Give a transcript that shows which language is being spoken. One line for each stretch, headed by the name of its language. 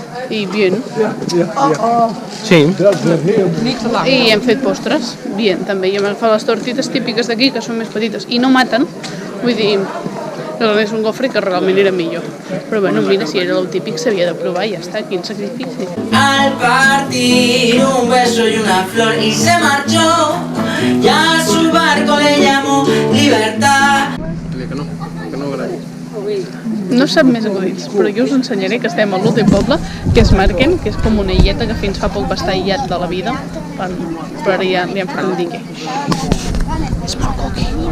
Catalan: I bien. Sí. I hem fet postres, bien, també. I hem agafat les tortites típiques d'aquí, que són més petites i no maten, vull dir, és un gofre que realment era millor. Però bueno, mira, si era el típic s'havia de provar i ja està, quin sacrifici.
Spanish: Al partir un beso y una flor y se marchó, y a su barco le llamó Libertad.
Catalan: Que no agradi. No sap més acudits, però jo us ensenyaré que estem a l'últim poble, que és Marken, que és com una illeta que fins fa poc va estar aïllat de la vida, però ara ja li han fet un dique. És molt coqui.